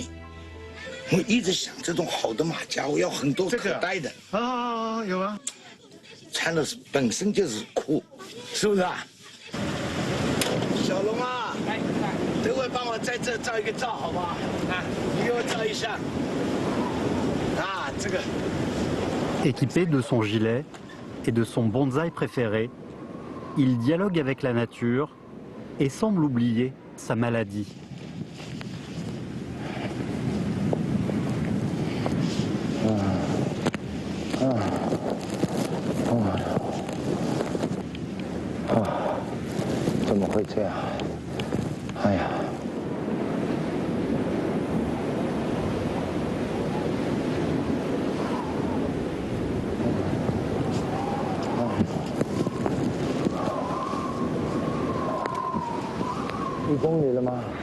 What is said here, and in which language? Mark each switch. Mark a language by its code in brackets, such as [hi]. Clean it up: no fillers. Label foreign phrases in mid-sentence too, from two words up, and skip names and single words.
[zh] 我一直想这种好的马甲，我要很多可戴的。啊，有啊，穿的本身就是酷，是不是啊？小龙啊，等会帮我在这照一个照，好不好？啊，你给我照一下。啊，这个。 [fr] Équipé de son gilet et de son bonsaï préféré, il dialogue avec la nature et semble oublier sa maladie. [zh] 怎么会这样？哎呀！1公里了吗？